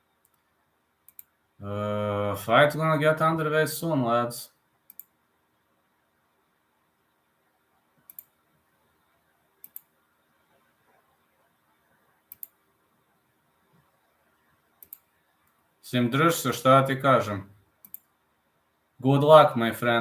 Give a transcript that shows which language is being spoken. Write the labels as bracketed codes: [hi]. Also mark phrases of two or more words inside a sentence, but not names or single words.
[en] Fight's gonna get underway soon, lads. [sr] Sim, drž se, šta ti kažem. [en] Good luck, my friend.